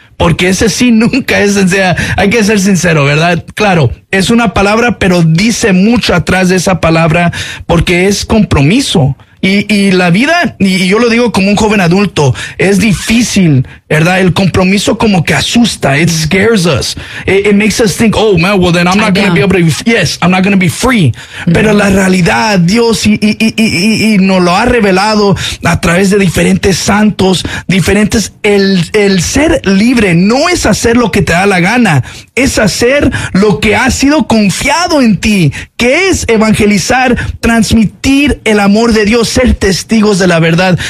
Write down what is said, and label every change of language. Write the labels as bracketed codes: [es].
[es] Porque ese sí nunca es sencillo. Hay que ser sincero, ¿verdad? Claro, es una palabra, pero dice mucho atrás de esa palabra porque es compromiso. Y la vida, y yo lo digo como un joven adulto, es difícil, ¿verdad? El compromiso como que asusta. It scares us. [en] It makes us think, oh, man, well, then I'm not going to be able to, yes, I'm not going to be free. [es] Pero la realidad, Dios, y nos lo ha revelado a través de diferentes santos, diferentes, el ser libre no es hacer lo que te da la gana, es hacer lo que ha sido confiado en ti, que es evangelizar, transmitir el amor de Dios, ser testigos de la verdad.